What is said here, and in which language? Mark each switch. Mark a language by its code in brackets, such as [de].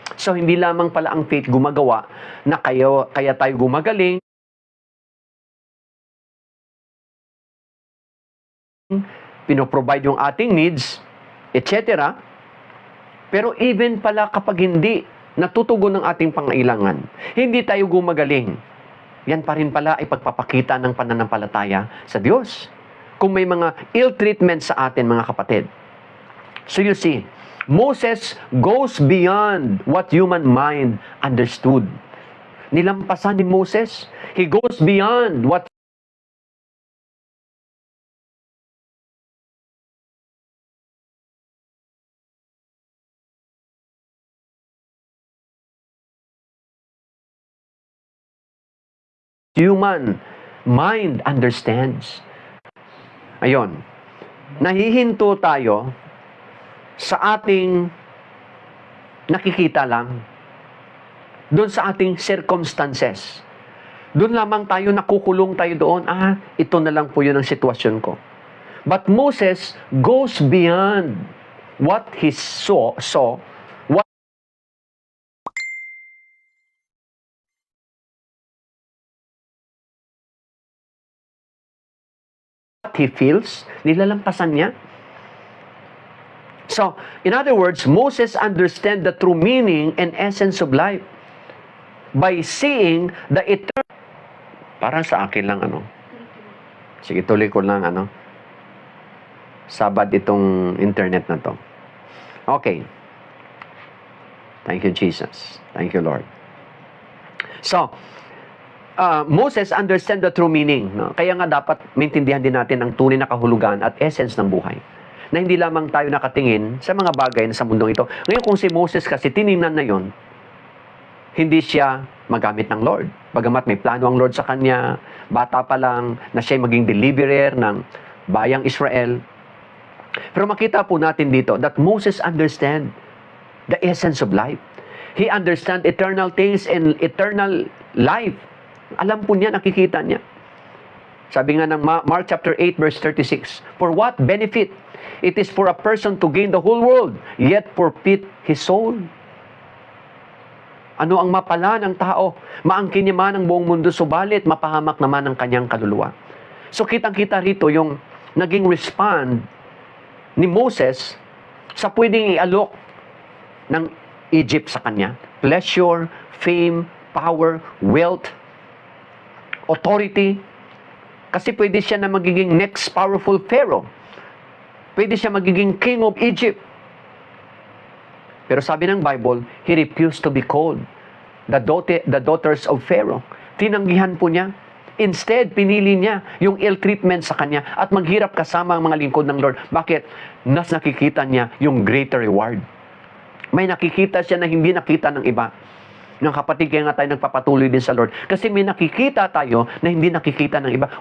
[tl] So hindi lamang pala ang faith gumagawa na kaya tayo gumagaling, pinoprovide yung ating needs, etc. Pero even pala kapag hindi natutugon ang ating pangailangan, hindi tayo gumagaling, yan pa rin pala ay pagpapakita ng pananampalataya sa Diyos. Kung may mga ill treatment sa atin, mga kapatid. [en] So you see, Moses goes beyond what human mind understood. [tl] Nilampasan ni Moses. [en] He goes beyond what human mind understands. [tl] Ayon, nahihinto tayo sa ating nakikita lang, doon sa ating circumstances. Doon lamang tayo, nakukulong tayo doon, ito na lang po yun ang sitwasyon ko. [en] But Moses goes beyond what he saw what he feels, [tl] nilalampasan niya. [en] So, in other words, Moses understand the true meaning and essence of life by seeing the eternal. [tl] Parang sa akin lang, sige, tuloy ko lang, Sabad itong internet na to. Okay. [en] Thank you, Jesus. Thank you, Lord. So, Moses understand the true meaning. [tl] No? Kaya nga dapat maintindihan din natin ang tunay na kahulugan at essence ng buhay. Na hindi lamang tayo nakatingin sa mga bagay na sa mundong ito. Ngayon kung si Moses kasi tiningnan na yon, hindi siya magamit ng Lord. Bagamat may plano ang Lord sa kanya, bata pa lang, na siya maging deliverer ng bayang Israel. Pero makita po natin dito [en] that Moses understand the essence of life. He understand eternal things and eternal life. [tl] Alam po niya, nakikita niya. Sabi nga ng [en] Mark chapter 8 verse 36, for what benefit it is for a person to gain the whole world, yet forfeit his soul. [tl] Ano ang mapala ng tao? Maangkin niya man ang buong mundo, subalit mapahamak naman ang kanyang kaluluwa. So kitang-kita rito yung naging respond ni Moses sa pwedeng ialok ng Egypt sa kanya. [en] Pleasure, fame, power, wealth, authority. [tl] Kasi pwede siya na magiging next powerful Pharaoh. Pwede siya magiging [en] king of Egypt. [tl] Pero sabi ng [en] Bible, he refused to be called the daughters of Pharaoh. [tl] Tinanggihan po niya. Instead, pinili niya yung ill treatment sa kanya at maghirap kasama ang mga lingkod ng Lord. Bakit? Nas nakikita niya yung greater reward. May nakikita siya na hindi nakita ng iba. Ng kapatid, kaya nga tayo nagpapatuloy din sa Lord. Kasi may nakikita tayo na hindi nakikita ng iba.